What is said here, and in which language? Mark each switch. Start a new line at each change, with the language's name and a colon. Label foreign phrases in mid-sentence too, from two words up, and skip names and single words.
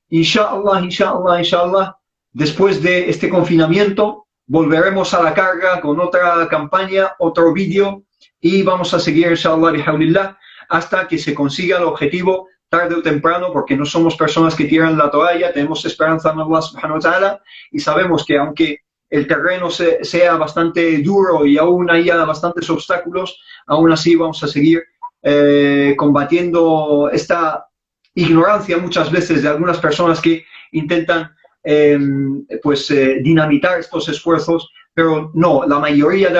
Spanish: Inshallah, después de este confinamiento, volveremos a la carga con otra campaña, otro vídeo, y vamos a seguir,
Arabic: إن شاء الله، بحول الله,
Spanish: hasta que se consiga el objetivo, tarde o temprano, porque no somos personas que tiran la toalla, tenemos esperanza en Allah
Arabic: سبحانه وتعالى,
Spanish: y sabemos que aunque el terreno sea bastante duro y aún haya bastantes obstáculos, aún así vamos a seguir combatiendo esta ignorancia muchas veces de algunas personas que intentan dinamitar estos esfuerzos, pero no, la mayoría de la